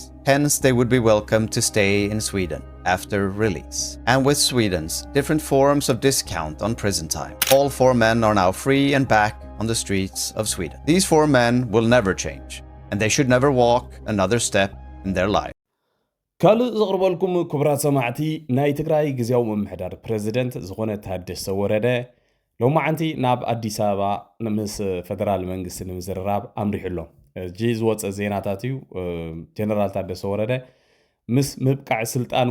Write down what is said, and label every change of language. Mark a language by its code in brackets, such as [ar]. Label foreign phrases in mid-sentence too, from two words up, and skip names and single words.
[en] Hence, they would be welcome to stay in Sweden after release. And with Sweden's different forms of discount on prison time, all 4 men are now free and back on the streets of Sweden. These 4 men will never change, and they should never walk another step in their life. [ti] ካልእ ዘቕርበልኩም ክቡራት ሰማዕቲ ናይ ትግራይ ግዚያዊ ምምሕዳር ፕሬዚደንት ዝኾነ ታደሰ ወረደ ሎማዓንቲ ናብ ኣዲስ ኣበባ ምስ ፈደራል መንግስቲ ንምዝርራብ ኣምሪሕሎ እጂ ዝወፀ ዜናታት እዩ ጀነራል ታደሰ ወረደ ምስ ምብቃዕ ስልጣኑ